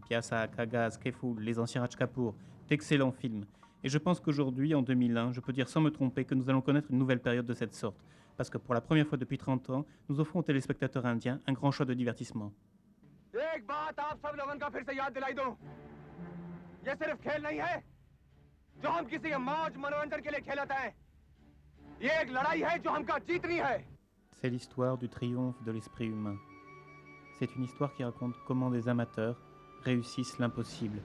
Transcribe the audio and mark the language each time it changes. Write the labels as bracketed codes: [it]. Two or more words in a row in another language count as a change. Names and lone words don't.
[fr] Pyasa, Kagaz, Keful, les anciens Raj Kapoor, d'excellents films. Et je pense qu'aujourd'hui, en 2001, je peux dire sans me tromper que nous allons connaître une nouvelle période de cette sorte. Parce que pour la première fois depuis 30 ans, nous offrons aux téléspectateurs indiens un grand choix de divertissement. [hi] एक बात आप सब लोगों का फिर से याद दिलाई दूं, ये सिर्फ खेल नहीं है जो हम किसी के मौज मनोरंजन के लिए खेलते हैं। ये एक लड़ाई है जो हमको जीतनी है। [fr] C'est l'histoire du triomphe de l'esprit humain. C'est une histoire qui raconte comment des amateurs réussissent l'impossible.